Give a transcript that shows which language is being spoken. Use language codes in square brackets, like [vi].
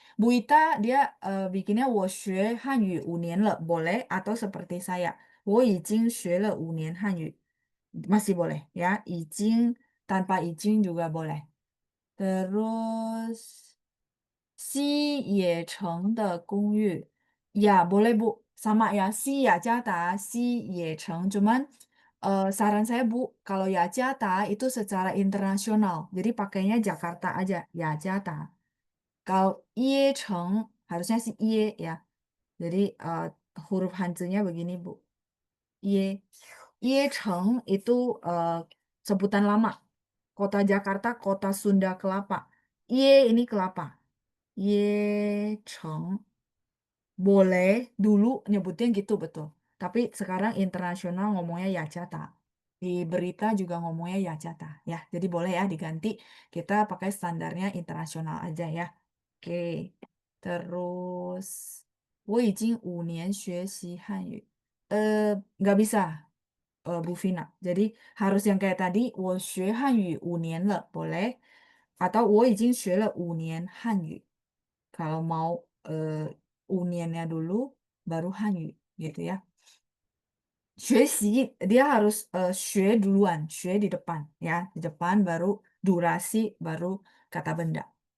[id] Bu Ita dia bikinnya [zh] 我学汉语5年了, [id] boleh atau seperti saya, [zh] 我已经学了5年汉语, [id] masih boleh ya, 已经 tanpa 已经 juga boleh. Terus [zh] 西野城的公寓. [id] Ya, boleh Bu. Sama ya, si ya Jata, si Yecheng. Cuman saran saya Bu, kalau ya Jata itu secara internasional. Jadi pakainya Jakarta aja, ya Jata. Kalau Yecheng harusnya si Ye ya. Jadi huruf Hanzinya begini Bu. Ye. Yecheng itu eh, sebutan lama. Kota Jakarta, kota Sunda Kelapa. Ye ini kelapa. Yecheng. Boleh dulu nyebutnya gitu betul. Tapi sekarang internasional ngomongnya Yachata. Di berita juga ngomongnya Yachata ya. Jadi boleh ya diganti. Kita pakai standarnya internasional aja ya. Oke. Terus [zh] 我已经5年学习汉语. [id] Nggak bisa Bu Vina. Jadi harus yang kayak tadi [zh] 我学汉语5年了 [id] boleh. [zh] Atau 我已经学了5年汉语. [id] Kalau mau uniannya dulu, baru Hanyu gitu ya. 学习 dia harus 学 duluan, 学 di depan ya, di depan baru durasi, baru kata benda.